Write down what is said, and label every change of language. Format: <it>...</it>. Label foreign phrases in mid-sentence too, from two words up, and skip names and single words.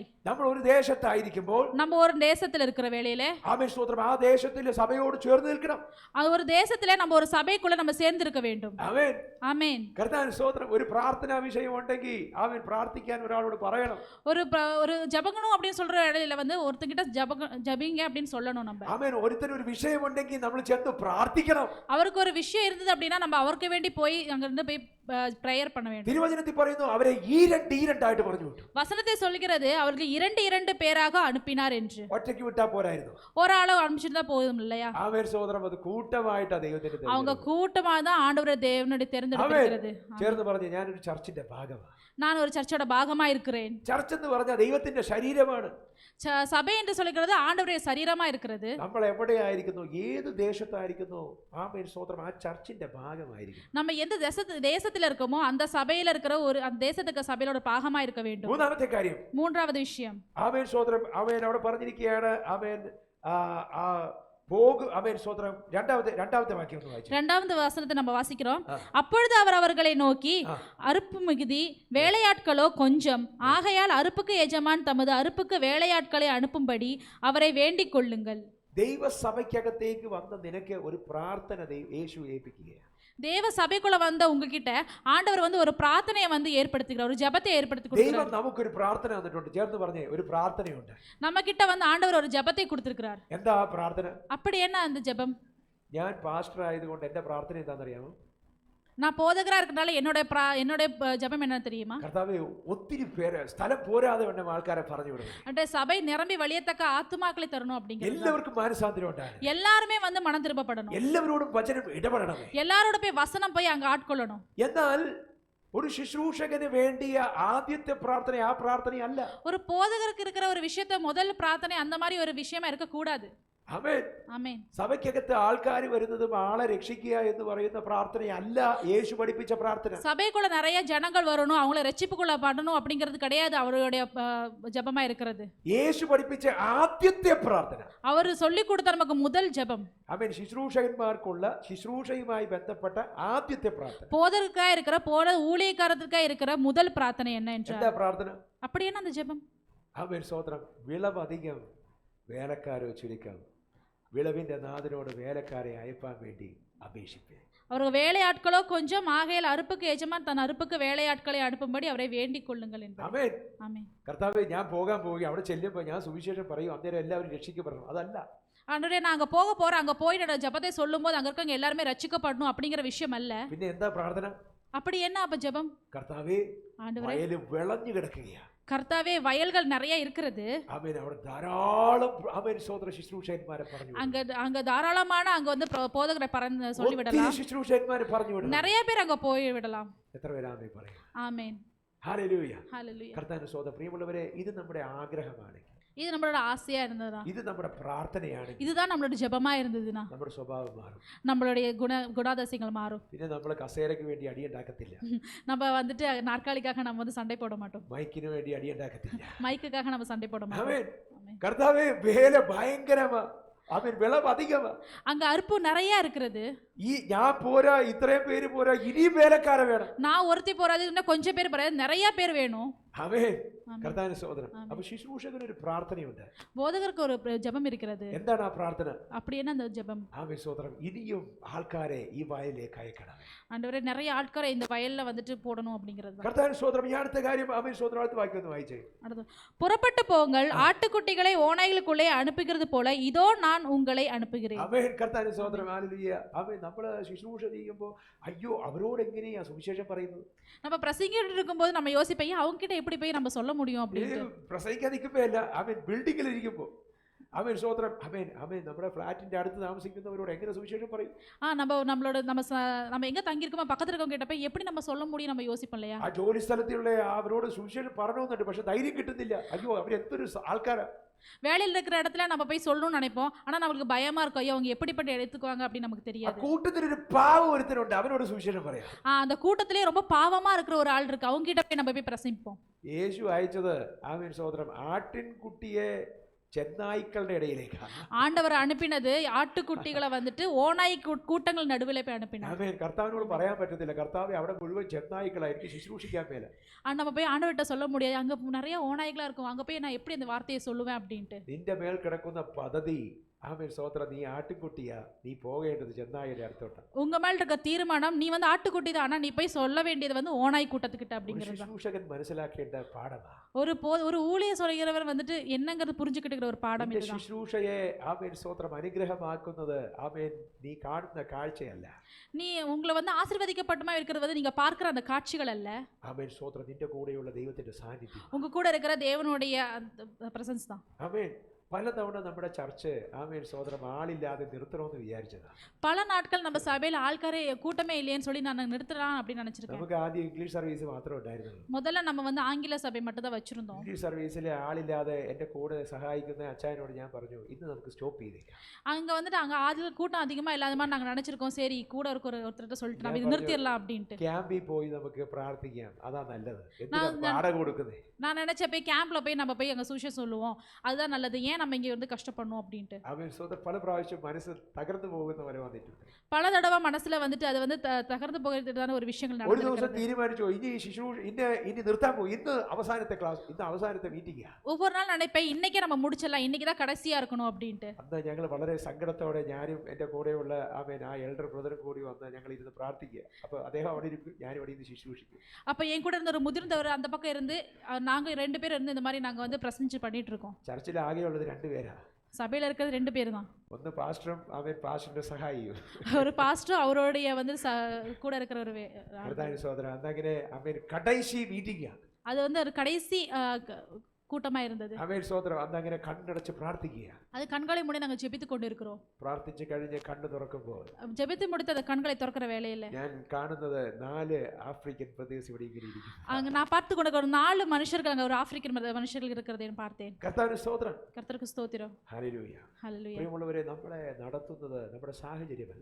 <ml>നമ്മൾ ഒരു ദേശത്തായിരിക്കുമ്പോൾ,</ml> <ta>நம்ம ஒரு தேசத்துல இருக்கிற வேளையில</ta> <ml>ആമേൻ സ്തോത്രം, ആ ദേശത്തിലെ സഭയോട് ചേർന്ന് നിൽക്കണം.</ml> <ta>அது ஒரு தேசத்துல நம்ம ஒரு சபைக்குள்ள நம்ம சேர்ந்து இருக்க வேண்டும்.</ta> <ml>ആമേൻ.</ml> <ta>ஆமென்.</ta> <ml>കർത്താവിന്റെ സ്തോത്രം. ഒരു പ്രാർത്ഥനാ വിഷയം ഉണ്ടെങ്കിൽ ആമേൻ പ്രാർത്ഥിക്കാൻ ഒരാളോട് പറയണം.</ml> <ta>ஒரு ஜெபங்கணும் அப்படின்னு சொல்ற இடையில வந்து ஒருத்தங்கிட்ட ஜெபிங்க அப்படின்னு சொல்லணும் நம்ம.</ta> <ml>ആമേൻ. ഒരുത്തന് ഒരു വിഷയം ഉണ്ടെങ്കിൽ നമ്മൾ ചെന്ന് പ്രാർത്ഥിക്കണം.</ml> <ta>அவருக்கு ஒரு விஷயம் இருந்தது அப்படின்னா நம்ம அவருக்கு வேண்டி போய் அங்க இருந்து போய் பிரேயர் பண்ண வேண்டும்.</ta> <ml>തിരുവചനത്തിൽ പറയുന്നു അവരെ ഈരണ്ടായിട്ട് പറഞ്ഞു വിട്ടു.</ml> <ta>வசனத்தை சொல்கிறது அவர்கள் 2 பேராக அனுப்பினார் என்று.</ta> <ml>ഒറ്റയ്ക്ക് വിട്ടാ പോരായിരുന്നു.</ml> <ta>ஒரு ஆளை அனுப்பிச்சிருந்தா போதும் இல்லையா?</ta> <ml>ആമേൻ സ്തോത്രം. അത് കൂട്ടമായിട്ടാ ദൈവത്തിന്റെ</ml> <ta>அவங்க கூட்டமா தான் ஆண்டவரை தேவனுடைய தேர்ந்தெடுக்கிறது.</ta> <ml>ചേർന്ന് പറഞ്ഞു, ഞാനൊരു ചർച്ചിന്റെ ഭാഗമാണ്.</ml> <ta>நான் ஒரு சர்ச்சோட பாகமா இருக்கிறேன்.</ta> <ml>ചർച്ച് എന്ന് പറഞ്ഞാൽ ദൈവത്തിന്റെ ശരീരമാണ്.</ml> <ta>சபை என்று சொல்லுகிறது ஆண்டவருடைய சரீரமா இருக்கிறது.</ta> <ml>നമ്മൾ എവിടെയായിരിക്കുന്നു, ഏത് ദേശത്തായിരിക്കുന്നു, ആമേൻ സ്തോത്രം, ആ ചർച്ചിന്റെ ഭാഗമായിരിക്കും.</ml> <ta>நம்ம எந்த தேசத்துல இருக்கோமோ அந்த சபையில இருக்கிற அந்த தேசத்துக்கு சபையோட பாகமா இருக்க வேண்டும்.</ta> <ml>മൂന്നാമത്തെ കാര്യം,</ml> <ta>மூன்றாவது விஷயம்,</ta> <ml>ആമേൻ സ്തോത്രം, ആമേൻ അവിടെ പറഞ്ഞിരിക്കുകയാണ്, ആമേൻ ആമേൻ സ്തോത്രം. രണ്ടാമത്തെ വാക്യം ഒന്ന് വായിച്ചു.</ml> <ta>இரண்டாவது வசனத்தை நம்ம வாசிக்கிறோம். அப்பொழுது அவர் அவர்களை நோக்கி, அறுப்பு மிகுதி, வேலையாட்களோ கொஞ்சம், ஆகையால் அறுப்புக்கு எஜமான் தமது அறுப்புக்கு வேலையாட்களை அனுப்பும்படி அவரை வேண்டிக் கொள்ளுங்கள்.</ta> <ml>ദൈവസഭയ്ക്കകത്തേക്ക് വന്ന നിനക്ക് ഒരു പ്രാർത്ഥന യേശു ഏൽപ്പിക്കുകയാണ്.</ml> <ta>தேவ சபைக்குள்ள வந்த உங்ககிட்ட ஆண்டவர் ஒரு பிரார்த்தனையை ஏற்படுத்துகிறார், ஒரு ஜெபத்தை ஏற்படுத்தி கொடுக்கிறார்.</ta> <ml>ദൈവം നമുക്കൊരു പ്രാർത്ഥന തന്നിട്ടുണ്ട്. ചേർന്ന് പറഞ്ഞേ, ഒരു പ്രാർത്ഥനയുണ്ട്.</ml> <ta>நம்ம கிட்ட ஆண்டவர் ஒரு ஜெபத்தை கொடுத்திருக்கிறார்.</ta> <ml>എന്താ ആ പ്രാർത്ഥന?</ml> <ta>அப்படி என்ன அந்த ஜெபம்?</ta> <ml>ഞാൻ പാസ്റ്റർ ആയതുകൊണ്ട് എന്റെ പ്രാർത്ഥന എന്താണെന്നറിയാമോ?</ml> <ta>நான் போதகரா இருக்கனால என்னோட ஜெபம் என்ன தெரியுமா?</ta> <ml>കർത്താവേ, ഒത്തിരി പേര് സ്ഥലം പോരാതെ വേണം ആൾക്കാരെ പറഞ്ഞു വിടുന്നു.</ml> <ta>అంటే சபை நிரம்பி வழியத்தக்க ஆத்துமாக்களை தரணும் அப்படிங்கிறது.</ta> <ml>എല്ലാവർക്കും മാനസാന്തരം ഉണ്ടാകണം.</ml> <ta>எல்லாருமே മനം திரும்பப்படணும்.</ta> <ml>എല്ലാവരോടും വചനം ഇടപെടണം.</ml> <ta>எல்லாரோட போய் வசனம் போய் அங்க ஆட்கொள்ளணும்.</ta> <ml>എന്നാൽ ഒരു ശുശ്രൂഷകന് വേണ്ടിയ ആദ്യത്തെ പ്രാർത്ഥന ആ പ്രാർത്ഥനയല്ല.</ml> <ta>ஒரு போதகருக்கு இருக்கிற ஒரு விஷயத்தை முதல் பிரார்த்தனை அந்த மாதிரி ஒரு விஷயமா இருக்க கூடாது.</ta> <ml>ആമേൻ. ആമേൻ. സഭയ്ക്കകത്ത് ആൾക്കാർ വരുന്നതും ആളെ രക്ഷിക്കുക എന്ന് പറയുന്ന പ്രാർത്ഥനയല്ല യേശു പഠിപ്പിച്ച പ്രാർത്ഥന.</ml> <ta>சபைக்குள்ள நிறைய ஜனங்கள் வரணும், அவங்கள ரட்சிப்புக்குள்ள பண்ணணும் அப்படிங்கிறது கிடையாது அவருடைய ஜெபமா இருக்கிறது.</ta> <ml>യേശു പഠിപ്പിച്ച ആദ്യത്തെ പ്രാർത്ഥന,</ml> <ta>அவர் சொல்லி கொடுத்த நமக்கு முதல் ஜெபம்,</ta> <ml>ആമേൻ, ശുശ്രൂഷകന്മാർക്കുള്ള ശുശ്രൂഷയുമായി ബന്ധപ്പെട്ട ആദ്യത്തെ പ്രാർത്ഥന.</ml> <ta>போதகருக்காக இருக்கிற ஊழியக்காரத்துக்காக இருக்கிற முதல் பிரார்த்தனை என்ன என்றால்</ta> <ml>എന്താ പ്രാർത്ഥന?</ml> <ta>அப்படி என்ன அந்த ஜெபம்?</ta> <ml>ആമേൻ സ്തോത്രം. വിളവധികം വേലക്കാരെ ചുരുക്കം, വിളവിന്റെ നാഥനോട് വേലക്കാരെ അയപ്പാൻ വേണ്ടി അപേക്ഷിപ്പേ.</ml> <ta>அவர்கள் வேலையாட்களோ கொஞ்சம், ஆகையால் அறுப்புக்கு எஜமான் தன் அறுப்புக்கு வேலையாட்களை அனுப்பும்படி அவரை வேண்டிக் கொள்ளுங்கள் என்பார்.</ta> <ml>ആമേൻ.</ml> <ta>ஆமென்.</ta> <ml>കർത്താവേ, ഞാൻ പോകാൻ പോവുകയാണ്, അവിടെ ചെല്ലുമ്പോൾ ഞാൻ സുവിശേഷം പറയും, അന്നേരം എല്ലാവരും രക്ഷിക്കപ്പെടണം.</ml> <ta>அதல்ல. ஆண்டவரே, நான் அங்க போக போறேன், அங்க போய் நான் ஜெபத்தை சொல்லும்போது அங்க இருக்கவங்க எல்லாரும் ரட்சிக்கப்படணும் அப்படிங்கிற விஷயம் அல்ல.</ta> <ml>പിന്നെ എന്താ പ്രാർത്ഥന?</ml> <ta>அப்படி என்ன அப்ப ஜெபம்?</ta> <ml>കർത്താവേ,</ml> <ta>ஆண்டவரே,</ta> <ml>വയല് വിളഞ്ഞു കിടക്കുകയാണ്.</ml> <ta>கர்த்தாவே, வயல்கள் நிறைய இருக்கிறது.</ta> <ml>ആമേൻ. അവിടെ ധാരാളം ആമേൻ സ്തോത്ര ശുശ്രൂഷകന്മാരെ പറഞ്ഞു.</ml> <ta>அங்க தாராளமான போதகரை சொல்லி விடலாம்.</ta> <ml>ശുശ്രൂഷകന്മാരെ പറഞ്ഞു വിടണം.</ml> <ta>நிறைய பேர் அங்க போய் விடலாம்.</ta> <ml>എത്ര പേര് ആമേൻ പറയും?</ml> <ta>ஆமென்.</ta> <ml>ഹല്ലേലൂയ.</ml> <ta>ஹல்லேலூயா.</ta> <ml>കർത്താവിന്റെ സ്തോത്രം. പ്രിയമുള്ളവരെ, ഇത് നമ്മുടെ ആഗ്രഹമാണ്,</ml> <ta>இது நம்மளோட ஆசையா இருந்ததா,</ta> <ml>ഇത് നമ്മുടെ പ്രാർത്ഥനയാണ്,</ml> <ta>இதுதான் நம்மளோட ஜெபமா இருந்ததுன்னா</ta> <ml>നമ്മുടെ സ്വഭാവം മാറും,</ml> <ta>நம்மளுடைய குணாதிசயங்கள் மாறும்.</ta> <ml>പിന്നെ നമ്മൾ കസേരയ്ക്ക് വേണ്ടി അടിയുണ്ടാക്കത്തില്ല,</ml> <ta>நம்ம நாற்காலிக்காக நம்ம சண்டை போட மாட்டோம்,</ta> <ml>മൈക്കിന് വേണ്ടി അടിയുണ്ടാക്കത്തില്ല,</ml> <ta>மைக்குக்காக நம்ம சண்டை போட மாட்டோம்.</ta> <ml>ആമേൻ. കർത്താവേ, വേല ഭയങ്കരമാ, ആമേൻ, വിളവ് അധികമാ,</ml> <ta>அங்க அறுப்பு நிறைய இருக்கிறது.</ta> <ml>ഞാൻ പോരാ, ഇത്രയും പേര് പോരാ, ഇനിയും വേലക്കാരെ വേണം.</ml> <ta>நான் ஒருத்தி போறாது, இன்னும் கொஞ்சம் பேர் போறாது, நிறைய பேர் வேணும்.</ta> <ml>ആമേൻ. കർത്താവിന്റെ സ്തോത്രം. അപ്പൊ ശുശ്രൂഷകന് ഒരു പ്രാർത്ഥനയുണ്ട്,</ml> <ta>போதகருக்கு ஒரு ஜெபம் இருக்கிறது.</ta> <ml>എന്താണ് ആ പ്രാർത്ഥന?</ml> <ta>அப்படி என்ன அந்த ஜெபம்?</ta> <ml>ആമേൻ സ്തോത്രം. ഇനിയും ആൾക്കാരെ ഈ വയലിലേക്ക് അയക്കണം.</ml> <ta>ஆண்டவரே, நிறைய ஆட்களை இந்த வயல்ல போடணும் அப்படிங்கிறது.</ta> <ml>കർത്താവിന്റെ സ്തോത്രം. ഈ അടുത്ത കാര്യം ആമേൻ സ്തോത്രം അടുത്ത വാക്യം ഒന്ന് വായിച്ചേ.</ml> <ta>புறப்பட்டு போங்கள், ஆட்டுக்குட்டிகளை ஓநாய்களுக்குள்ளே அனுப்புகிறது போல இதோ நான் உங்களை அனுப்புகிறேன்.</ta> <ml>ആമേൻ. കർത്താവിന്റെ സ്തോത്രം. ഹല്ലേലൂയ. ആമേൻ. നമ്മള് ശുശ്രൂഷ ചെയ്യുമ്പോൾ അയ്യോ അവരോട് എങ്ങനെയാ സുവിശേഷം പറയുന്നത്?</ml> <ta>நம்ம பிரசங்கிட்டு இருக்கும்போது நம்ம யோசிப்போம், அவங்க கிட்ட எப்படி போய் நம்ம சொல்ல முடியும் அப்படின்னு.</ta> <ml>പ്രസംഗിക്കാൻ നിൽക്കുമ്പോ അല്ല, ആമേൻ, ബിൽഡിങ്ങിൽ ഇരിക്കുമ്പോ, ആമേൻ സ്തോത്രം. ആമേൻ, ആമേൻ, നമ്മുടെ ഫ്ലാറ്റിന്റെ അടുത്ത് താമസിക്കുന്നവരോട് എങ്ങനെ സുവിശേഷം പറയും?</ml> <ta>நம்ம எங்க தங்கி இருக்கோமோ பக்கத்துல இருக்கவங்க கிட்ட போய் எப்படி நம்ம சொல்ல முடியும், நம்ம யோசிப்போம் இல்லையா?</ta> <ml>ആ ജോലി സ്ഥലത്തുള്ള അവരോട് സുവിശേഷം പറയണമെന്നുണ്ട്, പക്ഷെ ധൈര്യം കിട്ടുന്നില്ല. അയ്യോ, അവരെന്തൊരു ആൾക്കാരാ.</ml> <ta>வேலையில் இருக்கிற இடத்துல நம்ம போய் சொல்லணும்னு நினைப்போம், ஆனா நமக்கு பயமா இருக்கும், ஐயோ அவங்க எப்படிப்பட்ட எடுத்துக்குவாங்க அப்படின்னு நமக்கு தெரியாது.</ta> <ml>കൂട്ടത്തിലൊരു പാവം ഒരുത്തനുണ്ട്, അവനോട് സുവിശേഷം പറയാം.</ml> <ta>அந்த கூட்டத்திலே ரொம்ப பாவமா இருக்கிற ஒரு ஆள் இருக்கு, அவங்க கிட்ட போய் நம்ம போய் பிரசங்கிப்போம்.</ta> <ml>യേശു അയച്ചത്, ആമേൻ സ്തോത്രം, ആട്ടിൻകുട്ടിയെ ചെന്നായ്ക്കളുടെ ഇടയിലേക്കാണ്.</ml> <ta>ஆண்டவர் அனுப்பினது ஆட்டுக்குட்டிகளை ஓநாய் கூட்டங்கள் நடுவில் போய் அனுப்பினார்.</ta> <ml>ആമേൻ. കർത്താവിനോട് പറയാൻ പറ്റത്തില്ല, കർത്താവേ, അവിടെ മുഴുവൻ ചെന്നായ്ക്കളായിരിക്കും, ശുശ്രൂഷിക്കാൻ മേല.</ml> <ta>நம்ம போய் ஆண்டவர்கிட்ட சொல்ல முடியாது, அங்க நிறைய ஓநாய்களா இருக்கும், அங்க போய் நான் எப்படி அந்த வார்த்தையை சொல்லுவேன் அப்படின்ட்டு.</ta> <ml>നിന്റെ മേൽ കിടക്കുന്ന പദ്ധതി, ആമേൻ സ്തോത്രം, നീ ആട്ടിൻകുട്ടിയാ, നീ പോകേണ്ടത് ചെന്നായുടെ അടുത്തോട്ടാ.</ml> <ta>உங்க மேல இருக்க தீர்மானம், நீ ஆட்டுக்குட்டி தான், ஆனா நீ போய் சொல்ல வேண்டியது ஓநாய் கூட்டத்துக்கிட்ட அப்படிங்கிறது.</ta> <ml>ശുശ്രൂഷകൻ മനസ്സിലാക്കേണ്ട പാഠമാ.</ml> <ta>ஒரு ஊழிய சொல்கிறவர் என்னங்கிறது புரிஞ்சுக்கிட்டு ஒரு பாடம்</ta> <ml>നിന്റെ</ml> <ta>இதுதான்.</ta> <ml>ശുശ്രൂഷയെ, ആമേൻ സ്തോത്രം, അനുഗ്രഹമാക്കുന്നത്, ആമേൻ, നീ കാണുന്ന കാഴ്ചയല്ല.</ml> <ta>நீ உங்களை ஆசீர்வதிக்கப்பட்டமா இருக்கிறது நீங்க பார்க்கிற அந்த காட்சிகள் அல்ல.</ta> <ml>ആമേൻ സ്തോത്രം. നിന്റെ കൂടെയുള്ള ദൈവത്തിന്റെ സാന്നിധ്യം,</ml> <ta>உங்க கூட இருக்கிற தேவனுடைய பிரசன்ஸ் தான்.</ta> <ml>ആമേൻ. പലതവണ നമ്മുടെ ചർച്ച് ആമേൻ സഹോദരം ആളില്ലാതെ നിർത്തണമെന്ന് വിചാരിച്ചതാണ്.</ml> <ta>பல நாட்கள் நம்ம சபையில ஆட்காரே கூட்டமே இல்லையேன்னு சொல்லி நான் நிறுத்தலாம் அப்படின்னு நினைச்சிருக்கேன்.</ta> <ml>നമുക്ക് ആദ്യം</ml> <en>English service</en> <ml>മാത്രമേ ഉണ്ടായിരുന്നുള്ളൂ.</ml> <ta>முதல்ல நம்ம வந்து ஆங்கில சபை மட்டும் தான் வச்சிருந்தோம்.</ta> <en>English service</en> <ml>ആളില്ലാതെ എൻ്റെ കൂടെ സഹായിക്കുന്ന അച്ചായനോട് ഞാൻ പറഞ്ഞു, ഇന്ന് നമുക്ക് സ്റ്റോപ്പ് ചെയ്തേക്കാം.</ml> <ta>அங்க வந்துட்டு அங்க ஆதில கூட்டம் அதிகமா இல்லாத மாதிரி நாங்க நினைச்சிருக்கோம். சரி கூட இருக்க ஒருத்தர்கிட்ட சொல்லிட்டு நம்ம இது நிறுத்திடலாம் அப்படின்ட்டு.</ta> <ml>ക്യാമ്പിൽ പോയി നമുക്ക് പ്രാർത്ഥിക്കാം, അതാ നല്ലത്. എന്തിനാ വാടക കൊടുക്കുന്നത്?</ml> <ta>நான் நினைச்ச போய் கேம்ப்ல போய் நம்ம போய் அங்க சுவிசேஷம் சொல்லுவோம், அதுதான் நல்லது, ஏன் நம்ம இங்க வந்து கஷ்டப்படணும் அப்படின்ட்டு.</ta> <ml>അവൻ സ്വന്തം പല പ്രാവശ്യം മനസ്സ് തകർന്നു പോകുന്നവരെ വന്നിട്ടുണ്ട്.</ml> <ta>பல தடவை மனசுல வந்துட்டு அது வந்து தகர்ந்து போகிறதுதான ஒரு விஷயங்கள்</ta> <ml>ഒരു ദിവസം</ml> <ta>நடந்துருக்கு.</ta> <ml>തീരുമാനിച്ചു, ഇനി ശുശ്രൂഷ ഇനി നിർത്താൻ പോകും. ഇന്ന് അവസാനത്തെ ക്ലാസ്, ഇന്ന് അവസാനത്തെ മീറ്റിംഗാ.</ml> <ta>ஒவ்வொரு நாள் நினைப்பேன் இன்னைக்கே நம்ம முடிச்சிடலாம், இன்னைக்கு தான் கடைசியா இருக்கணும் அப்படின்ட்டு.</ta> <ml>അന്ന് ഞങ്ങൾ വളരെ സങ്കടത്തോടെ ഞാനും എൻ്റെ കൂടെയുള്ള ആ</ml> <en>elder brother</en> <ml>കൂടി വന്ന് ഞങ്ങൾ ഇരുന്ന് പ്രാർത്ഥിക്കുക. അപ്പോൾ അദ്ദേഹം അവിടെ ഇരിക്കും, ഞാനും അവിടെ ഇരുന്ന് ശുശ്രൂഷിക്കും.</ml> <ta>அப்ப என் கூட இருந்த ஒரு முதிர்ந்தவர் அந்த பக்கம் இருந்து நாங்க 2 பேர் இருந்து இந்த மாதிரி நாங்க வந்து பிரசன்னிச்சு பண்ணிட்டு இருக்கோம்.</ta> <ml>ചർച്ചിൽ ആകെയുള്ളത് 2 പേരാ.</ml> <ta>சபையில இருக்கிறது 2 பேர் தான்.</ta> <ml>ഒന്ന് പാസ്റ്ററും അവൻ പാസ്റ്ററിന്റെ സഹായിയും.</ml> <ta>ஒரு பாஸ்டர் அவருடைய வந்து கூட இருக்கிற ஒரு</ta> <ml>പ്രധാന സഹോദരൻ അന്നങ്ങനെ അവൻ കടൈശി മീറ്റിംഗാ.</ml> <ta>அது வந்து ஒரு கடைசி கூட்டமா இருந்தது.</ta> <ml>അവൻ സഹോദരൻ അന്നങ്ങനെ കണ്ണടച്ച് പ്രാർത്ഥിക്കുക.</ml> <ta>அது கண்களை மூடி நாங்க ஜெபித்து கொண்டு இருக்கிறோம்.</ta> <ml>പ്രാർത്ഥിച്ച് കഴിഞ്ഞ് കണ്ണ് തുറക്കുമ്പോൾ</ml> <ta>ஜெபித்து முடித்த அந்த கண்களை திறக்கிற வேளையில</ta> <ml>ഞാൻ കാണുന്നത് 4 ആഫ്രിക്കൻ പ്രദേശം ഇവിടെ ഇങ്ങനെ ഇരിക്കുന്നു.</ml> <ta>அங்க நான் பார்த்து கொண்டு ஒரு 4 மனுஷர்கள் அங்க ஒரு ஆப்பிரிக்கன் மனுஷர்கள் இருக்கிறதை பார்த்தேன்.</ta> <ml>കർത്താവിന്റെ സ്തോത്രം.</ml> <ta>கர்த்தருக்கு ஸ்தோத்திரம்.</ta> <ml>ഹല്ലേലൂയ.</ml> <ta>ஹல்லேலூயா.</ta> <ml>പ്രിയമുള്ളവരെ, നമ്മളെ നടത്തുന്നത് നമ്മുടെ സാഹചര്യമല്ല.</ml>